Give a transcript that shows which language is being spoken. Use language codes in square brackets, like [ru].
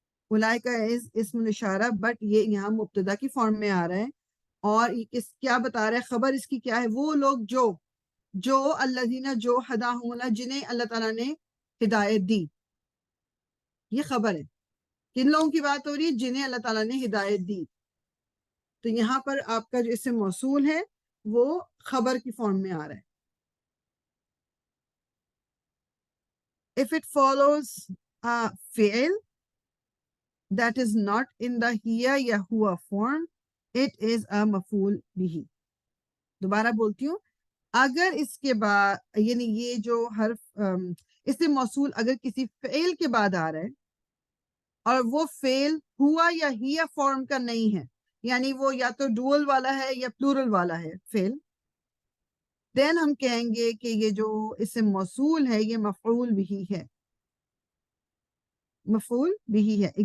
[ur] اولئک اسم الاشارہ، بٹ یہ یہاں مبتدا کی فارم میں آ رہا ہے، اور یہ کیا بتا رہا ہے، خبر اس کی کیا ہے، وہ لوگ جو الذین جو ہداہم اللہ، جنہیں اللہ تعالیٰ نے ہدایت دی. یہ خبر ہے، کن لوگوں کی بات ہو رہی ہے، جنہیں اللہ تعالیٰ نے ہدایت دی. تو یہاں پر آپ کا جو اسم موصول ہے وہ خبر کی فارم میں آ رہا ہے. [en] If it follows a fi'l that is not in the hiya یا hua form, it is a مفعول به. [ur] دوبارہ بولتی ہوں، اگر اس کے بعد یعنی یہ جو حرف اسم موصول اگر کسی فعل کے بعد آ رہا ہے اور وہ فعل ہوا یا ہیا فارم کا نہیں ہے، یعنی وہ یا تو ڈوئل والا ہے یا پلورل والا ہے فعل، دین ہم کہیں گے کہ یہ جو اسم موصول ہے یہ مفعول بھی ہے، مفعول بھی ہے.